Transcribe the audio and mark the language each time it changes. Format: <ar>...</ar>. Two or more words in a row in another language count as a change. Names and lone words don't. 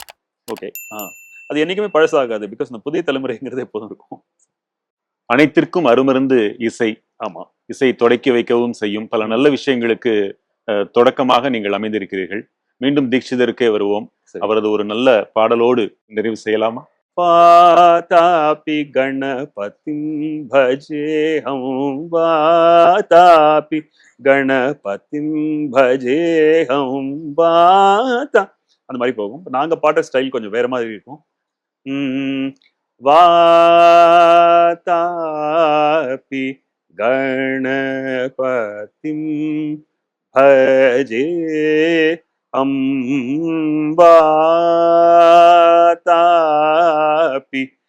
<ta>ஓகே, அது என்னைக்குமே பழசாகாது. பிகாஸ் இந்த புதிய தலைமுறைங்கிறது எப்போதும் இருக்கும். அனைத்திற்கும் அருமருந்து இசை. ஆமா, இசை தொடக்கி வைக்கவும் செய்யும். பல நல்ல விஷயங்களுக்கு தொடக்கமாக நீங்கள் அமைந்திருக்கிறீர்கள். மீண்டும் தீட்சிதருக்கே வருவோம். சரி. அவரது ஒரு நல்ல பாடலோடு நிறைவு செய்யலாமா?</ta> <sa>वातापि गणपतिं भजेऽहं वातापि गणपतिं भजेऽहं वाता</sa> <ta>அந்த மாதிரி போகும். நாங்க பாட்ட ஸ்டைல் கொஞ்சம் வேற மாதிரி இருக்கும்.</ta> <sa>वातापि गणपतिं भजेऽहं वातापि</sa>